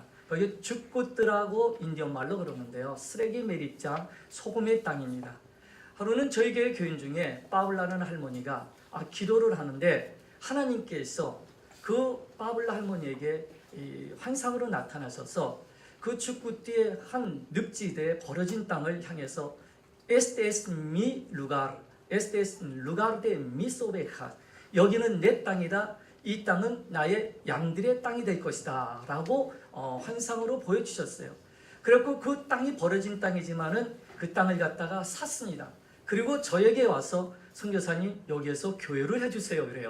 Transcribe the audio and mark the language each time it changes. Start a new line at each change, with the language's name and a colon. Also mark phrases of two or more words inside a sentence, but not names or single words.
Korean: 거기 죽굿들하고 인디언 말로 그러는데요. 쓰레기 매립장 소금의 땅입니다. 하루는 저희 교회 교인 중에 빠블라는 할머니가 기도를 하는데 하나님께서 그 빠블라 할머니에게 환상으로 나타나셔서 그 죽굿 뒤에 한 늪지대에 버려진 땅을 향해서
Spanish: Este es lugar de mis ovejas.
Korean: 여기는 내 땅이다. 이 땅은 나의 양들의 땅이 될 것이다 라고 환상으로 보여주셨어요. 그리고 그 땅이 버려진 땅이지만은 그 땅을 갖다가 샀습니다. 그리고 저에게 와서 선교사님 여기에서 교회를 해주세요 그래요.